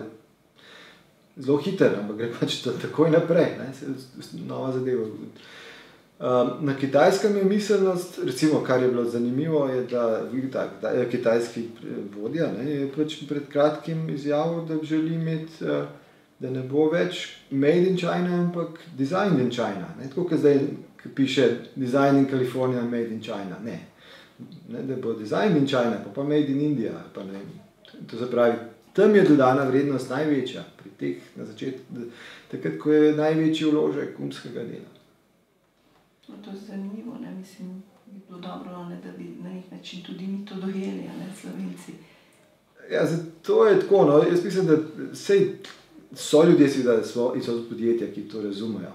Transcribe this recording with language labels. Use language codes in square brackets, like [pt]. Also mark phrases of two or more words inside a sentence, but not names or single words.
[sl] Zelo hiter, ampak gre pač takoj naprej, nova zadeva. Na Kitajskem je miselnost, recimo, kar je bilo zanimivo, je, da kitajski vodja je pač pred kratkim izjavil, da želi imeti, da ne bo več [en] made in China, [sl] ampak [en] designed in China. [sl] Tako, kot zdaj piše [en] design in California, made in China. [sl] Ne, da bo [en] designed in China, [sl] pa [en] made in India. [sl] Pa ne. To se pravi, tam je dodana vrednost največja, pri teh na začetku, takrat, ko je največji vložek umskega dela. No, to je zanimivo, mislim, bi bilo dobro, da bi na nek način tudi mi to dojeli, Slovenci. Ja, zato je tako, jaz mislim, da so ljudje seveda in so podjetja, ki to razumejo.